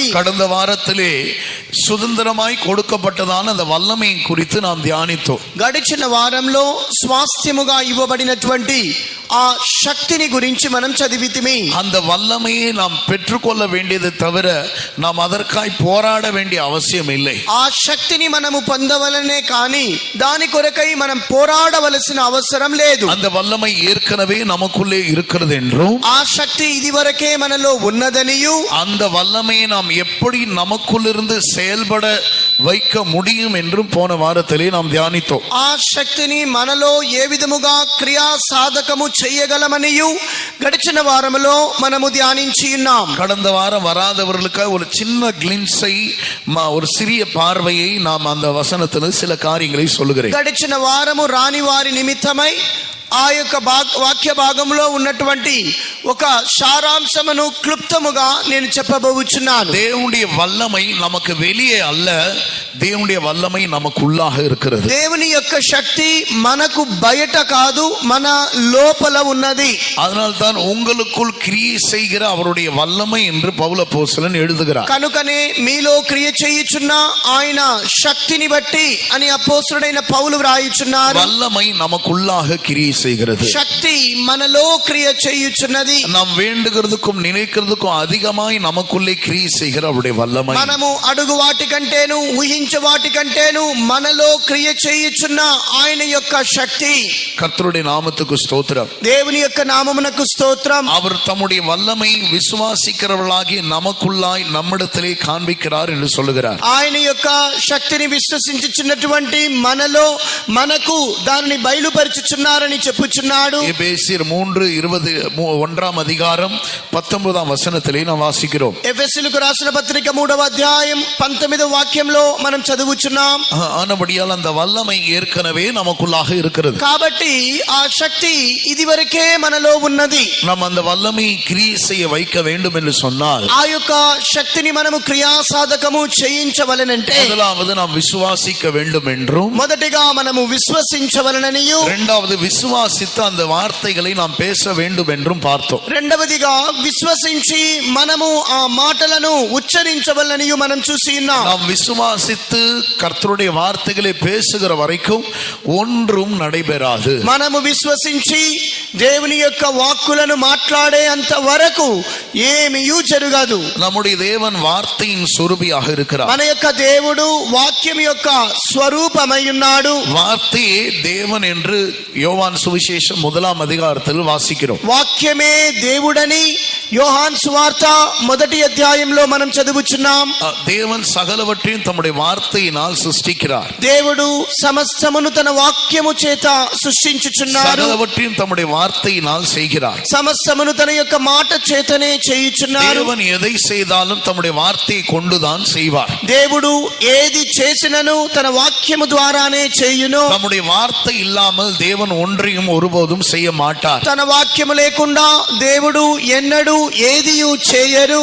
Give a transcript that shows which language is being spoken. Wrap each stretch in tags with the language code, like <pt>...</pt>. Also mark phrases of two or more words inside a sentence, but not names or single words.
<ta>கடந்த வாரத்திலே சுதந்திரமாய் கொடுக்கப்பட்டதான அந்த வல்லமை குறித்து நாம் தியானித்தோம்.</ta> <te>గడిచిన వారంలో స్వాస్థ్యముగా ఇవ్వబడినటువంటి ఆ శక్తిని గురించి మనం చదివితిమి.</te> <ta>அந்த வல்லமையை நாம் பெற்றுக்கொள்ள வேண்டியது தவிர நாம் அதற்காய் போராட வேண்டிய அவசியம் இல்லை.</ta> <te>ఆ శక్తిని మనము పొందవలనే కానీ దాని కొరకై మనం పోరాడవలసిన అవసరం లేదు.</te> <ta>அந்த வல்லமை ஏற்கனவே நமக்குள்ளே இருக்கிறது என்றும்,</ta> <te>ఆ శక్తి ఇదివరకే మనలో ఉన్నదనియు,</te> <ta>அந்த వல்லமையை நாம் எப்படி நமக்குள்ளிருந்து செயல்பட வைக்க முடியும் என்றும் போன வாரத்திலே நாம் தியானித்தோம்.</ta> <te>ఆ శక్తిని మనలో ఏ విధముగా క్రియా సాధకము చేయగలమనియు గడిచిన వారములో మనము ధ్యానించి ఉన్నాం.</te> <ta>கடந்த வாரம் வராதவர்களுக்காக ஒரு சின்ன கிளிம்ஸை, ஒரு சிறிய பார்வையை நாம் அந்த வசனத்தில் சில காரியங்களை சொல்லுகிறேன்.</ta> <te>గడిచిన వారము రాని వారి నిమిత్తమై ఆ యొక్క వాక్య భాగంలో ఉన్నటువంటి ఒక సారాంశమును క్లుప్తముగా నేను చెప్పబోచున్నాను.</te> <ta>దేవుடைய வல்லமை நமக்கு வெளியே அல்ல, దేవుடைய வல்லமை நமக்குள்ளாக இருக்கிறது.</ta> <te>దేవుని యొక్క శక్తి మనకు బయట కాదు, మన లోపల ఉన్నది.</te> <ta>அதனால் தான் உங்களுக்குள் கிரியை செய்கிற அவருடைய வல்லமை என்று பவுல் அப்போஸ்தலன் எழுதுகிறார்.</ta> <te>కనుకనే మీలో క్రియ చేయుచున్న ఆయన శక్తిని బట్టి అని అపోస్తలుడైన పౌలు వ్రాయుచున్నారు.</te> <ta>வல்லமை நமக்குள்ளாக கிரியை செய்கிறது.</ta> <te>శక్తి మనలో క్రియ చేయుచున్నది.</te> <ta>நாம் வேண்டுகிறதுக்கும் நினைக்கிறதுக்கும் அதிகமாய் நமக்குள்ளே கிரியை செய்கிற அவருடைய வல்லமை.</ta> <te>మనము అడుగు వాటి కంటేను ఊహించే వాటి కంటేను మనలో క్రియ చేయుచున్న ఆయన యొక్క శక్తి.</te> <ta>கர்த்தருடைய நாமத்துக்கு ஸ்தோத்திரம்.</ta> <te>దేవుని యొక్క నామమునకు స్తోత్రం.</te> <ta>அவர் தம்முடைய வல்லமை விசுவாசிக்கிறவர்களாகி நமக்குள்ளாய் நம்மிடத்திலே காண்பிக்கிறார் என்று சொல்லுகிறார்.</ta> <te>ఆయన యొక్క శక్తిని విశ్వసించుచున్నటువంటి మనలో మనకు దానిని బయలుపరుచుచున్నారని చెప్పుచున్నాడు.</te> <ta>எபேசியர் 3:21 அதிகாரம் 19 వచనத்திலே நாம் వాసిக்கிறோம்.</ta> <te>ఎఫెసీయులకు రాసిన పత్రిక 3వ అధ్యాయం 19వ వాక్యంలో మనం చదువుచున్నాం.</te> <ta>ஆனபடியால் அந்த வல்லமை ஏற்கனவே நமக்குள்ளாக இருக்கிறது.</ta> <te>కాబట్టి ఆ శక్తి ఇదివరకే మనలో ఉన్నది.</te> <ta>நாம் அந்த வல்லமை கிரியை செய்ய வைக்க வேண்டும் என்று சொன்னால்</ta> <te>ఆ యొక్క శక్తిని మనము క్రియాసాధకము చేయించవలెనంటే</te> <ta>முதலாவது நாம் விசுவாசிக்க வேண்டும் என்றும்,</ta> <te>మొదటిగా మనము విశ్వసించవలననియు,</te> <ta>இரண்டாவது விசுவாசித்து அந்த வார்த்தைகளை நாம் பேச வேண்டும் என்றும் பார்த்தோம்.</ta> <te>రెండవదిగా విశ్వసించి మనము ఆ మాటలను ఉచ్చరించవలననియు మనం చూసి ఉన్నాం.</te> <ta>நாம் விசுவாசித்து கர்த்தருடைய வார்த்தைகளை பேசுகிற வரைக்கும் ஒன்றும் நடைபெறாது.</ta> <te>మనము విశ్వసించి దేవుని యొక్క వాక్కులను మాట్లాడే అంత వరకు ఏమీయూ జరగదు.</te> <ta>நம்முடைய தேவன் வார்த்தையின் சொரூபியாக இருக்கிறார்.</ta> <te>మన యొక్క దేవుడు వాక్యం యొక్క స్వరూపమై ఉన్నాడు.</te> <ta>வார்த்தையே தேவன் என்று யோவான் சுவிசேஷம் 1 அதிகாரத்தில் வாசிக்கிறோம்.</ta> <te>వాక్యమే దేవుడని యోహాన్ సువార్త 1వ అధ్యాయంలో మనం చదువుచున్నాం.</te> <ta>தேவன் சகலவற்றையும் தம்முடைய வார்த்தையினால் சிருஷ்டிக்கிறார்.</ta> <te>దేవుడు సమస్తమును తన వాక్యము చేత సృష్టించుచున్నాడు.</te> <ta>சகலவற்றையும் தம்முடைய வார்த்தையினால் செய்கிறார்.</ta> <te>సమస్తమును తన యొక్క మాట చేతనే చేయుచున్నాడు.</te> <ta>தேவன் எதை செய்தாலும் தம்முடைய வார்த்தையை கொண்டுதான் செய்வார்.</ta> <te>దేవుడు ఏది చేసినను తన వాక్యము ద్వారానే చేయును.</te> <ta>நம்முடைய வார்த்தை இல்லாமல் தேவன் ஒன்றையும் ஒருபோதும் செய்ய மாட்டார்.</ta> <te>తన వాక్యము లేకుండా దేవుడు ఎన్నడూ ఏదియూ చేయరు.</te>